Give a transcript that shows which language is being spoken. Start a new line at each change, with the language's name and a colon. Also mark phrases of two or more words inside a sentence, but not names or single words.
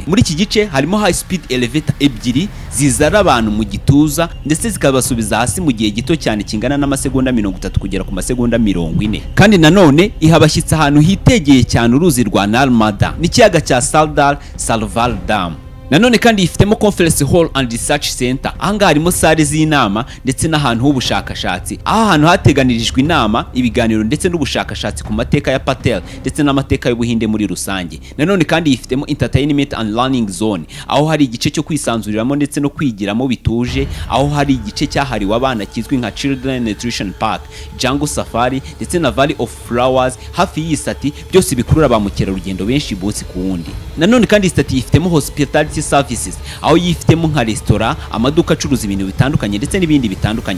Kinyarwanda: Muri iki gice harimo
English: high speed elevator
Kinyarwanda: ebyiri zizara abantu mu gituza ndetse zikabasubiza hasi mu gihe gito cyane kingana n'amasegonda 30 kugera ku masegonda 40. Kandi nanone ihabashyitsa ahantu hitegeye cyane uruzi rwa Narmada n'ikiyaga cya Sardar Salvar Dam. Nanone kandi ifitemo
English: conference hall and research center.
Kinyarwanda: Aha harimo sale z'inama ndetse n'ahantu h'ubushakashatsi. Aha hantu hateganirijwe inama, ibiganiro ndetse n'ubushakashatsi ku mateka ya Patel ndetse n'amateka y'Ubuhinde muri rusange. Nanone kandi ifitemo
English: entertainment and learning zone.
Kinyarwanda: Aho hari igice cyo kwisanzuriramo ndetse no kwigiramo bituje. Aho hari igice cyahariwe abana kizwi nka Children Nutrition Park, Jungle Safari ndetse na Valley of Flowers. Hafi y'isati byose bikurura ba mukerarugendo benshi bose ku wundi. Nanone kandi isati ifitemo
English: hospitality services,
Kinyarwanda: aho yifitemo nka restaurant, amaduka acuruza ibintu bitandukanye ndetse n'ibindi bitandukanye.